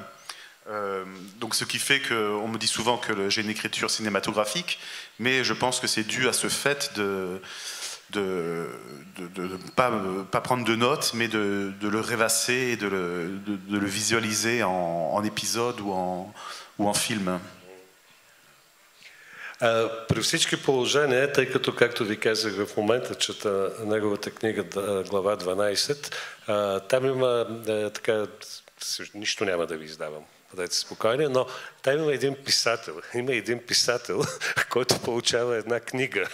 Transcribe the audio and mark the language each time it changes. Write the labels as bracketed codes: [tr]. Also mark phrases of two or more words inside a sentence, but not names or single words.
[fr] Donc ce qui fait qu'on me dit souvent que j'ai une écriture cinématographique, mais je pense que c'est dû à ce fait de pas prendre de notes, mais de le rêvasser et de le visualiser en épisode ou en film. [bg] При всички положения, тъй като, както ви казах, в момента чета неговата книга глава 12, там има така, нищо няма да ви издавам, бъдете спокойни, но там има един писател, който получава една книга.